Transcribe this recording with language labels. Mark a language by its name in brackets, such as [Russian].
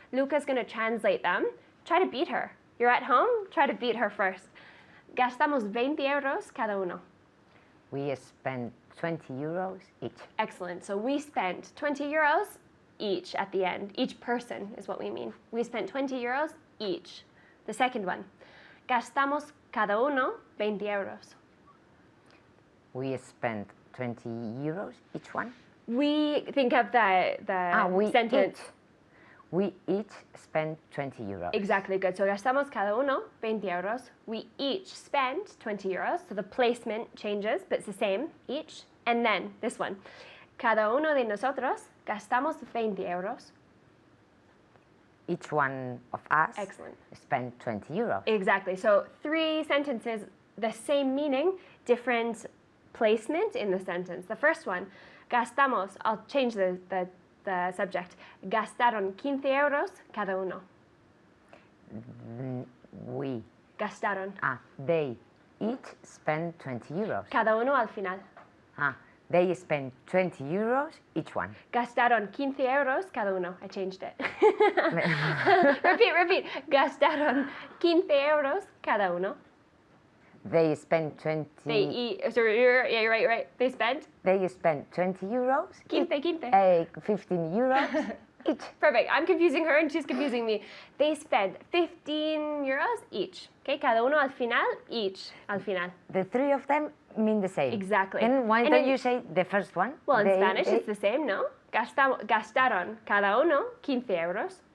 [English] Luca's gonna translate them. Try to beat her. You're at home, try to beat her first. [Spanish] Gastamos 20 euros cada uno. [English] We spent 20 euros each. Excellent. So we spent 20 euros each at the end. Each person is what we mean. We spent 20 euros each. The second one. [Spanish] Gastamos cada uno 20 euros. [English] We spent 20 euros each one. We think of the sentence. We each spent 20 euros. Exactly, good. [Spanish] So gastamos cada uno 20 euros. [English] We each spent 20 euros. So the placement changes, but it's the same, each. And then this one. [Spanish] Cada uno de nosotros gastamos 20 euros. [English] Each one of us Excellent. spent 20 euros. Exactly. So 3 sentences, the same meaning, different placement in the sentence. The first one, gastamos, I'll change the subject. [Spanish] Gastaron 15 euros cada uno. [English] We. [Spanish] Gastaron. [English] They each spent 20 euros. [Spanish] Cada uno al final. [English] They spent 20 euros each one. [Spanish] Gastaron 15 euros cada uno. [English] I changed it. repeat. [Spanish] Gastaron 15 euros cada uno. [English] They spent 20... You're right. They spent 20 euros. 15. 15 euros each. Perfect. I'm confusing her and she's confusing me. They spent 15 euros each. Okay, [Spanish] cada uno al final, [English] each [Spanish] al final. [English] The 3 of them mean the same. Exactly. Then why don't you say the first one? Well, in Spanish it's the same, no? [Spanish] Gastaron cada uno 15 euros.